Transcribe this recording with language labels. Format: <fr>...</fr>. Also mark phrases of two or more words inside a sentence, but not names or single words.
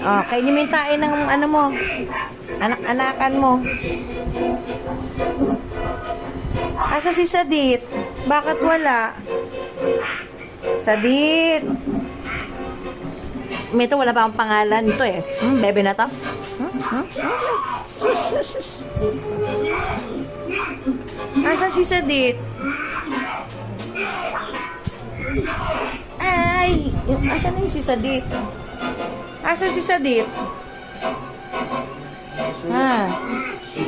<tl>Oh, kainin mo yung tain ng ano mo. Anak-anakan mo. Asa si Sadit? Bakit wala? Sadit. Ito, wala pa akong pangalan. Ito eh. Bebe na to. Sus, sus, sus. Asa si Sadit? Ay! Asa na yung si Sadit? Asa si Sadit? Ha? Asan?</tl>